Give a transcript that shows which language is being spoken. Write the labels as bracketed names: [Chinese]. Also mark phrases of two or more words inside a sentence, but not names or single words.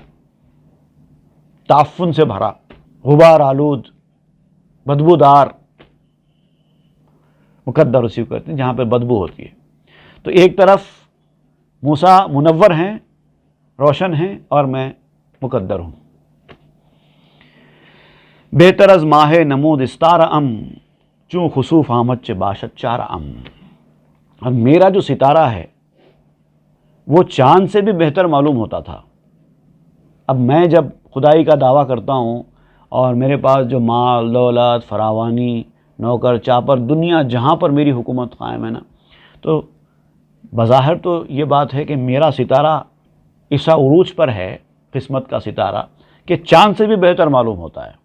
[Urdu] تعفن سے بھرا، غبار آلود، بدبودار، مقدر اسی کو کہتے ہیں جہاں پہ بدبو ہوتی ہے۔ تو ایک طرف موسیٰ منور ہیں، روشن ہیں، اور میں مقدر ہوں۔ [Persian] بہتر از ماہ نمود استار ام، چوں خسوف آمد چے باشد چار ام۔ [Urdu] اب میرا جو ستارہ ہے وہ چاند سے بھی بہتر معلوم ہوتا تھا۔ اب میں جب خدائی کا دعویٰ کرتا ہوں اور میرے پاس جو مال دولت فراوانی نوکر چاپر دنیا جہاں پر میری حکومت قائم ہے نا، تو بظاہر تو یہ بات ہے کہ میرا ستارہ ایسا عروج پر ہے، قسمت کا ستارہ، کہ چاند سے بھی بہتر معلوم ہوتا ہے۔